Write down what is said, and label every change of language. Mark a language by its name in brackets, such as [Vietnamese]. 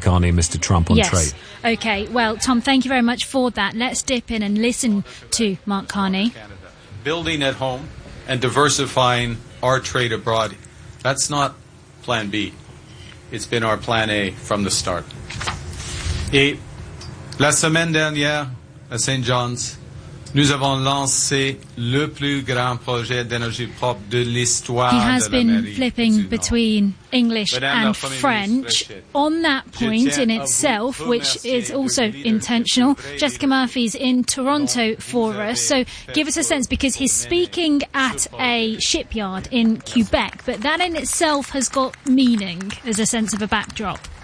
[English] Carney and Mr. Trump on trade. OK, well, Tom, thank you very much for that. Let's dip in and listen to Mark Carney. Canada, building at home and diversifying our trade abroad, that's not Plan B. It's been our Plan A from the start. [French] Et la semaine dernière, à St. John's, Nous avons lancé le plus grand projet d'énergie propre de l'histoire. [English] He has been flipping between English and French. On that point in itself, which is also intentional, Jessica Murphy's in Toronto for us. So give us a sense, because he's speaking at a shipyard in Quebec, but that in itself has got meaning as a sense of a backdrop.